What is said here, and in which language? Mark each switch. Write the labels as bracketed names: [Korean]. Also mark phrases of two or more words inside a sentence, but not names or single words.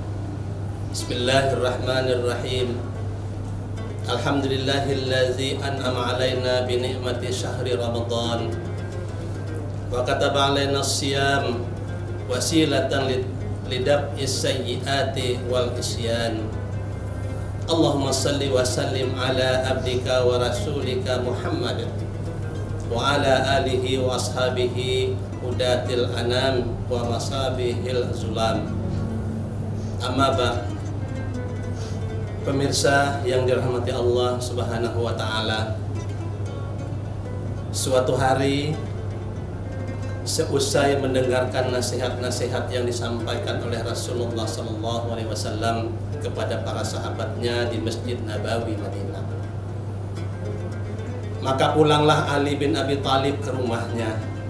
[Arabic] بسم الله الرحمن الرحيم. الحمد لله الذي أنعم علينا بنعمة شهر رمضان وكتب علينا الصيام وسيلة لدفع السيئات والعصيان. اللهم صل وسلم على عبدك ورسولك محمد وعلى آله وأصحابه هداة الأنام ومصابيح الظلام. أما بعد', [Indonesian] pemirsa yang dirahmati Allah [Arabic] سبحانه وتعالى, [Indonesian] suatu hari seusai mendengarkan nasihat-nasihat yang disampaikan oleh Rasulullah SAW kepada para sahabatnya di Masjid Nabawi Madinah, maka pulanglah Ali bin Abi Thalib ke rumahnya.